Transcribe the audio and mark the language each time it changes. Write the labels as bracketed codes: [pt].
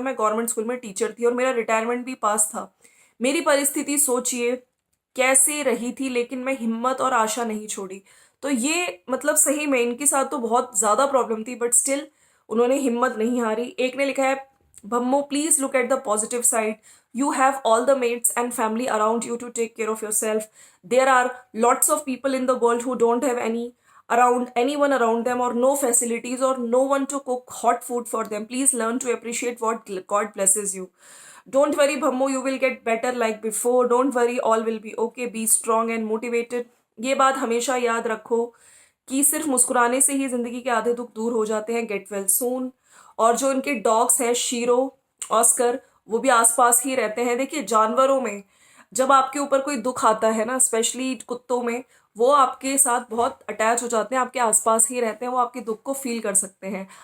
[hi] मैं government school में teacher थी और मेरा रिटायरमेंट भी पास था। मेरी परिस्थिति सोचिए कैसे रही थी, लेकिन मैं हिम्मत और आशा नहीं छोड़ी। तो ये मतलब सही में इनके साथ तो बहुत ज्यादा प्रॉब्लम थी, [en] but still [hi] उन्होंने हिम्मत नहीं हारी। एक ने लिखा है, भम्मो [en] Please look at the positive side, You have all the mates and family around you to take care of yourself. There are lots of people in the world who don't have anyone around them, or no facilities, or no one to cook hot food for them. Please learn to appreciate what God blesses you. Don't worry, Bhammo, you will get better like before. Don't worry, all will be okay. Be strong and motivated. [hi] ये बात हमेशा याद रखो कि सिर्फ मुस्कुराने से ही जिंदगी के आधे दुख दूर हो जाते हैं. [en] Get well soon. [hi] और जो इनके डॉग्स हैं, शीरो, ऑस्कर, वो भी आसपास ही रहते हैं. देखिए, जानवरों में जब आपके ऊपर कोई दुख आता है ना, स्पेशली कुत्तों में, वो आपके साथ बहुत अटैच हो जाते हैं, आपके आसपास ही रहते हैं, वो आपके दुख को फील कर सकते हैं.